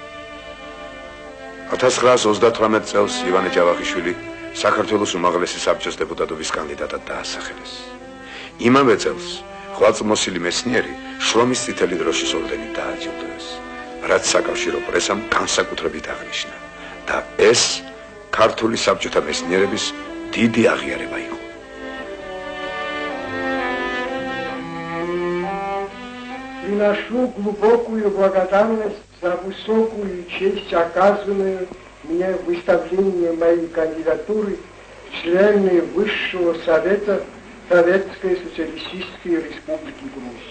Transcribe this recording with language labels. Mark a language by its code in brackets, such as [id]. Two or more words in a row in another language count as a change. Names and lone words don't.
[ka] 1938 წელს ივანე ჯავახიშვილი საქართველოს უმაღლესი საბჭოს დეპუტატობის კანდიდატად დაასახელეს. იმავე წელს ღვაწლმოსილი მეცნიერი შრომის წითელი დროშის ორდენით დააჯილდოეს, რაც საკავშირო პრესამ განსაკუთრებით აღნიშნა და ეს ქართული საბჭოთა მეცნიერების დიდი აღიარება იყო. [ru] Приношу глубокую благодарность за высокую честь, оказанную мне выставление моей кандидатуры в члены Высшего Совета Советской Социалистической Республики Грузия.